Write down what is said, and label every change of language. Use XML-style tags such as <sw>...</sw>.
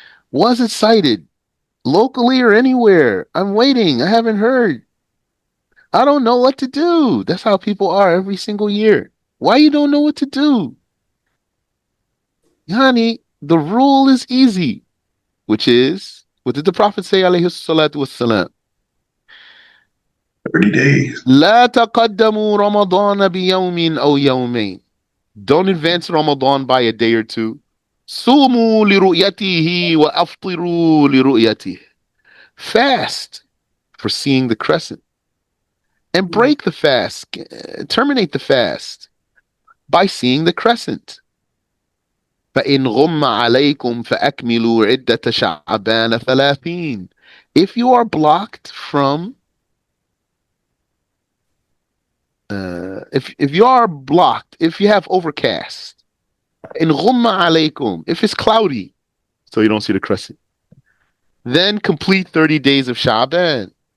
<en>Was it sighted locally or anywhere? I'm waiting. I haven't heard. I don't know what to do. That's how people are every single year. Why you don't know what to do? Yani, the rule is easy, which is, what did the Prophet say, alayhi salatu wassalam? 30 days.</en> <ar>لا تقدموا رمضان بيوم أو يومين.</ar> <en>Don't advance Ramadan by a day or two.</en> <ar>صوموا لرؤيته وأفطروا لرؤيته.</ar> <en>Fast for seeing the crescent. And break the fast, terminate the fast by seeing the crescent.</en> <ar>فإن غم عليكم فأكملوا عدة شعبان 30.</ar> <en>If you are blocked from if you are blocked, if you have overcast, in</en> <ar>غم عليكم,</ar> <en>if it's cloudy, so you don't see the crescent, then complete 30 days of Sha'ban.</en>